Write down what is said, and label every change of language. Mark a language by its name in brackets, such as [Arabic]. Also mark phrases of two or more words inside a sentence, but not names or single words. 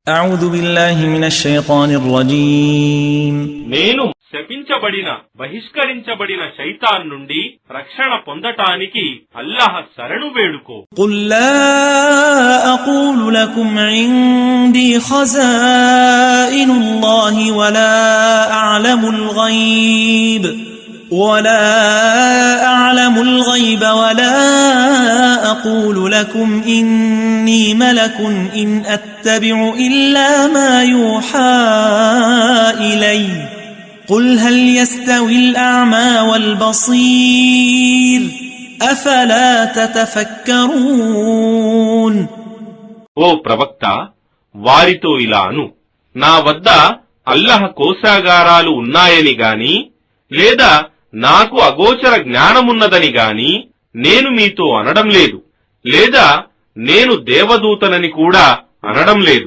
[Arabic] أعوذ بالله من الشيطان الرجيم [Telugu] నేను శపించబడిన బహిష్కరించబడిన శైతాన్ నుండి రక్షణ పొందటానికి అల్లాహ్ శరణు వేడుకో. [Arabic] قل لا أقول لكم عندي خزائن الله ولا أعلم الغيب ولا أقول لكم إني ملك إن أتبع إلا ما يوحى إلي قل هل يستوي الأعمى والبصير أفلا تتفكرون. [Telugu] ఓ ప్రవక్త, వారితో ఇలా అను, నా వద్ద అల్లాహ్ కోశాగారాలు ఉన్నాయని గాని లేదా నాకు అగోచర జ్ఞానమున్నదని గాని నేను మీతో అనడం లేదు, లేదా నేను దేవదూతనని కూడా అనడం లేదు.